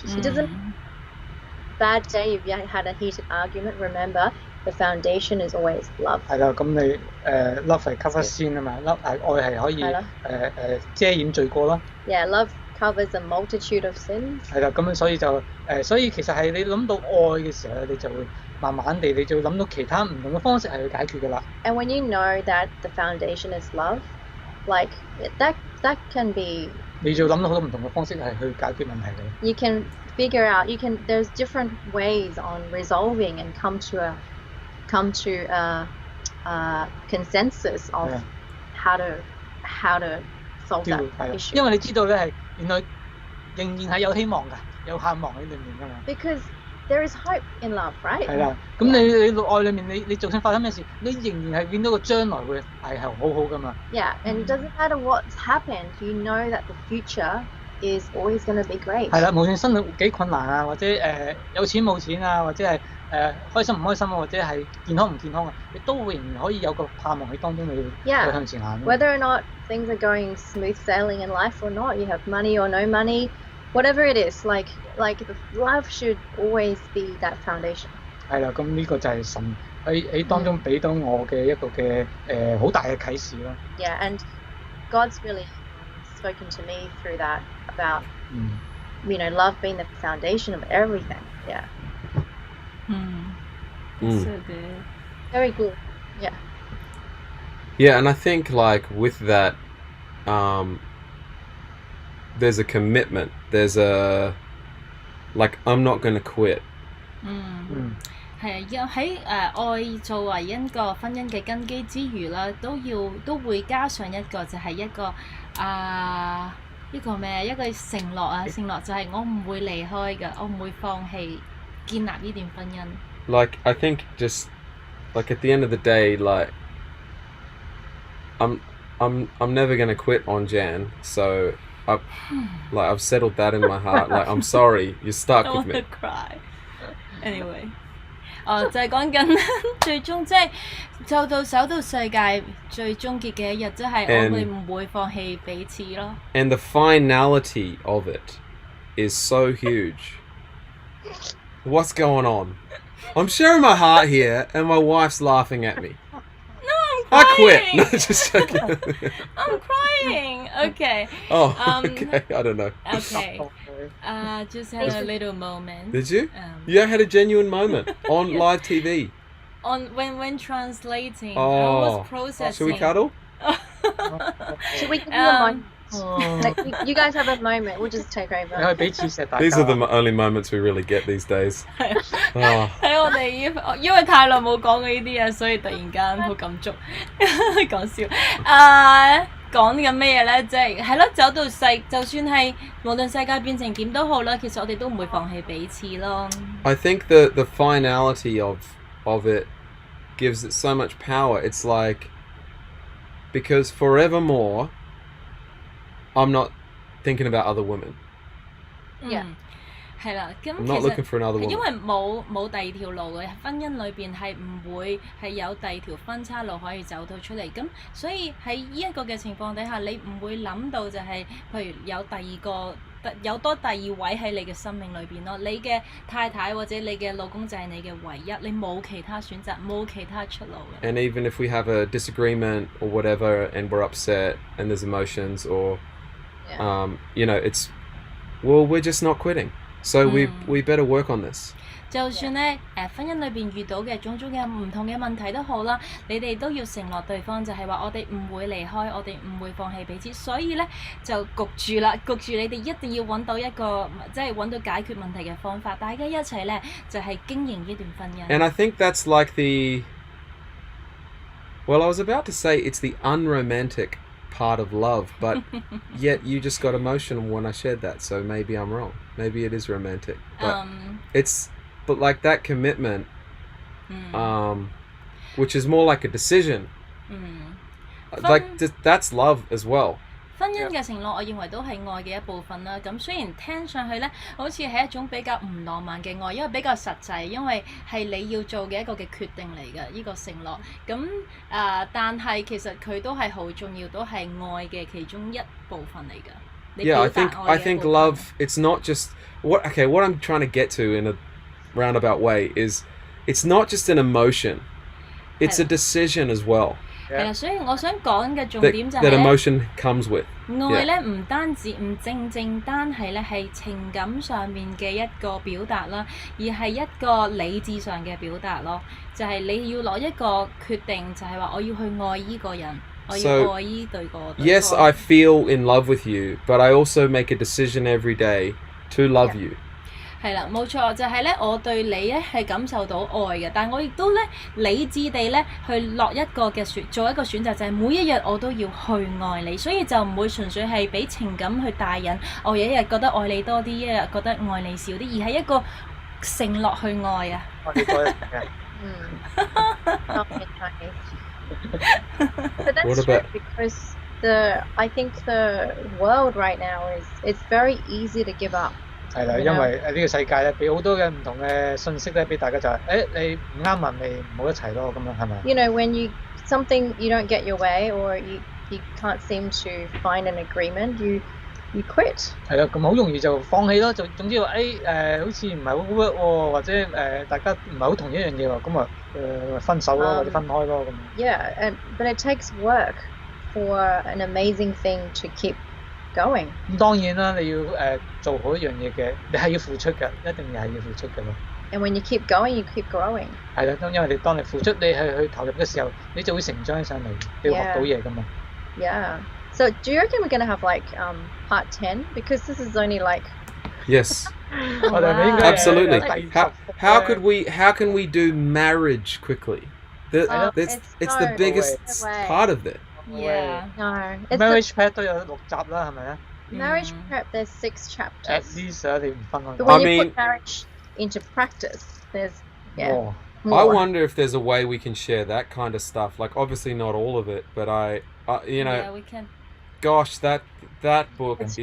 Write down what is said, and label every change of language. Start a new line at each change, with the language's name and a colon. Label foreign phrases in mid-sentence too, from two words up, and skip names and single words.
English: It doesn't bad day if you had a heated argument. Remember, the foundation is always love.
Cantonese: 係啦，咁你love 係 cover 先啊嘛，love 愛係可以遮掩罪過啦。
English: Yeah, love covers a multitude of sins.
Cantonese: 係啦，咁所以所以其實係你諗到愛嘅時候咧，你就會慢慢地你就諗到其他唔同嘅方式係去解決㗎啦。
English: And when you know that the foundation is love, like that can be.
Cantonese: 你就諗到好多唔同嘅方式係去解決問題嘅。
English: You can figure out. There's different ways on resolving and come to a consensus of how to solve that issue.
Cantonese: 因為你知道咧係原來仍然係有希望㗎，有盼望喺裏面㗎嘛。
English: Because there is hope in love, right?
Cantonese: 係啦，咁你愛裏面你就算發生咩事，你仍然係見到個將來會係好好㗎嘛。
English: Yeah, and it doesn't matter what's happened, you know that the future is always going to be great.
Cantonese: 係啦，無論生活幾困難啊，或者有錢冇錢啊，或者係開心唔開心啊，或者係健康唔健康啊，你都會仍然可以有個盼望喺當中你去向前行。
English: Whether or not things are going smooth sailing in life or not, you have money or no money, whatever it is, like the love should always be that foundation.
Cantonese: 係啦，咁呢個就係神喺當中俾到我嘅一個嘅好大嘅啟示咯。
English: Yeah, and God's really spoken to me through that about love being the foundation of everything. Yeah. That's so good. Very good. Yeah. Yeah, and I think like with that, there's a commitment. There's a like I'm not going to quit.
Cantonese: 係啊，喺愛作為一個婚姻嘅根基之餘啦，都會加上一個就係一個一個咩？一個承諾啊！承諾就係我唔會離開㗎，我唔會放棄建立呢段婚姻。
English: Like I think just like at the end of the day, like I'm never gonna quit on Jan, so I've settled that in my heart. Like I'm sorry, you're stuck with me. I wanna cry. Anyway.
Cantonese: 就係講緊最終即係走到世界最終結嘅一日，即係我哋唔會放棄彼此咯。
English: And the finality of it is so huge. What's going on? I'm sharing my heart here, and my wife's laughing at me. No, I'm crying. I quit. No, just joking. I'm crying. Okay. Oh, okay. I don't know. Okay. Just had a little moment. Did you? You had a genuine moment on live TV. On when translating, I Oh. was processing. Should we cuddle? Should we give you a moment? Like, you guys have a moment. We'll just take
Cantonese: 你
English: over.
Cantonese: 可以彼此錫大家。
English: These are the only moments we really get these days.
Cantonese: 喺我哋因為太耐冇講過呢啲嘢，所以突然間好感觸。講笑。講緊咩嘢咧？即係咯，走到就算係無論世界變成點都好啦，其實我哋都唔會放棄彼此咯。
English: I think the finality of it gives it so much power. It's like because forevermore I'm not thinking about other women. Yeah.
Cantonese: 係啦，咁
English: I'm not looking for another
Cantonese: 其實因
English: woman.
Cantonese: 為冇第二條路嘅婚姻裏邊係唔會係有第二條分叉路可以走到出嚟，咁所以喺呢一個嘅情況底下，你唔會諗到就係譬如有第二位喺你嘅生命裏邊咯，你嘅太太或者你嘅老公就係你嘅唯一，你冇其他選擇，冇其他出路嘅。
English: And even if we have a disagreement or whatever and we're upset and there's emotions or it's we're just not quitting. So we better work on this.
Cantonese: 就算咧婚姻裏邊遇到嘅種種嘅唔同嘅問題都好啦，你哋都要承諾對方，就係話我哋唔會離開，我哋唔會放棄彼此，所以咧就焗住你哋一定要揾到一個即係揾到解決問題嘅方法，大家一齊咧就係經營呢段婚姻。
English: And I think that's like I was about to say it's the unromantic part of love, but yet you just got emotional when I shared that, so maybe I'm wrong. Maybe it is romantic, but like that commitment, which is more like a decision, like that's love as well.
Cantonese: 婚姻嘅承諾，我認為都係愛嘅一部分啦。咁雖然聽上去咧，好似係一種比較唔浪漫嘅愛，因為比較實際，因為係你要做嘅一個嘅決定嚟嘅呢個承諾。咁但係其實佢都係好重要，都係愛嘅其中一部分嚟㗎。
English: Yeah, I think love. It's not just what I'm trying to get to in a roundabout way is it's not just an emotion, it's a decision as well.
Cantonese: 係啦，所以我想講嘅重點就係
English: that emotion comes with
Cantonese: 愛咧，唔單止唔正單係咧係情感上面嘅一個表達啦，而係一個理智上嘅表達咯。就係你要攞一個決定，就係話我要去愛依個人，我要愛依對個。
English: Yes, I feel in love with you, but I also make a decision every day to love you.
Cantonese: 係啦，冇錯，就係咧，我對你咧係感受到愛嘅，但係我亦都咧理智地咧去落一個嘅做一個選擇，就係每一日我都要去愛你，所以就唔會純粹係俾情感去帶引，我有一日覺得愛你多啲，一日覺得愛你少啲，而係一個承諾去愛啊。
English: But that's true because I think the world right now it's very easy to give up.
Cantonese: 係啦，因為呢個世界咧，俾好多嘅唔同嘅信息咧，俾大家就係，你唔啱咪唔好一齊咯，咁樣係咪？
English: You know, when something you don't get your way or you can't seem to find an agreement, you quit.
Cantonese: 係啦，咁好容易就放棄咯，就總之話好似唔係好 work 喎，或者大家唔係好同一樣嘢喎，咁啊分手咯，或者分開咯咁。
English: Yeah, but it takes work for an amazing thing to keep going.
Cantonese: 咁當然啦，你要做好一樣嘢嘅，你係要付出嘅，一定係要付出嘅咯。
English: And when you keep going, you keep growing.
Cantonese: 係啦，因為當你付出，你去投入嘅時候，你就會成長起上嚟，你要學到嘢噶嘛。
English: Yeah. So do you reckon we're going to have like part 10? Because this is only like... Yes,
Cantonese: 我哋咪應該
English: absolutely.
Cantonese: 第
English: How can we do marriage quickly? It's the biggest part of it. Yeah. No. It's marriage prep
Cantonese: 都有6集啦，係咪啊
English: marriage prep, there's 6 ？At chapters.
Cantonese: least 你唔分開。
English: But when I you mean- put marriage into practice, there's... Yeah. 哇 I more. wonder if there's a way we can share that kind of stuff. Like, obviously not all of it, but Yeah, we can. gosh, that book is